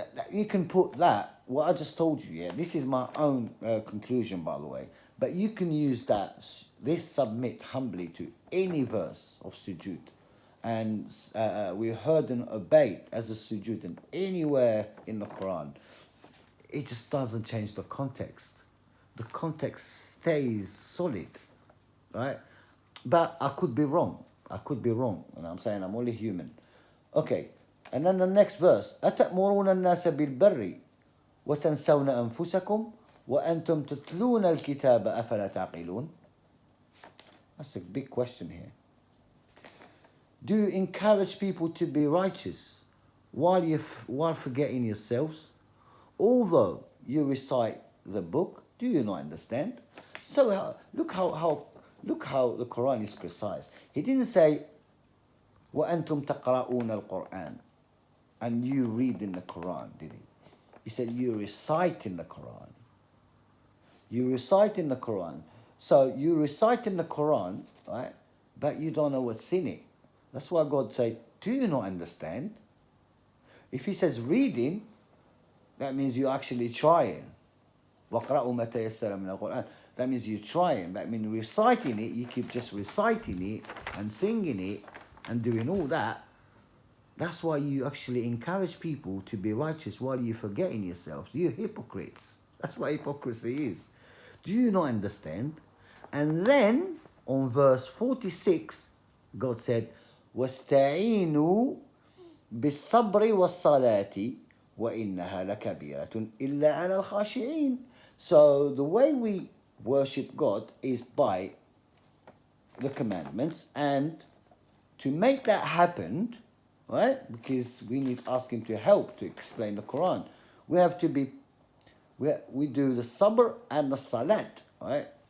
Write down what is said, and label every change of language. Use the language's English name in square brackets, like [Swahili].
[English] you can put that, what I just told you, yeah, this is my own conclusion, by the way, but you can use this submit humbly to any verse of sujood, and we heard and obeyed as a sujood, and anywhere in the Quran, it just doesn't change the context. The context stays solid, right? But I could be wrong. And I'm saying I'm only human. Okay, and then the next verse, [Arabic] أتأمرون الناس بالبر وتنسون أنفسكم وأنتم تتلون الكتاب أفلا تعقلون. [English] That's a big question here. Do you encourage people to be righteous while forgetting yourselves? Although you recite the book, do you not understand? So look how the Quran is precise. He didn't say [Arabic] وَأَنْتُمْ تَقْرَؤُونَ الْقُرْآنَ, [English] and you read in the Quran, did he? He said you recite in the Quran. You recite in the Quran. So you recite in the Quran, right? But you don't know what's in it. That's why God say, do you not understand? If he says reading, that means you're actually trying. [Arabic] وَقْرَأُوا مَا تَيَسَّرَ مِنَ الْقُرْآنِ. [English] That means you're trying. That means reciting it, you keep just reciting it and singing it and doing all that. That's why you actually encourage people to be righteous while you're forgetting yourselves. You're hypocrites. That's what hypocrisy is. Do you not understand? And then on verse 46, God said, [Arabic] وَاسْتَعِينُوا بِالصَّبْرِ وَالصَّلَاةِ وَإِنَّهَا لَكَبِيرَةٌ إِلَّا عَلَى الْخَاشِعِينَ. [English] So the way we worship God is by the commandments, and to make that happen, right? Because we need to ask him to help to explain the Quran. We have to be, we do the sabr and the salat, right?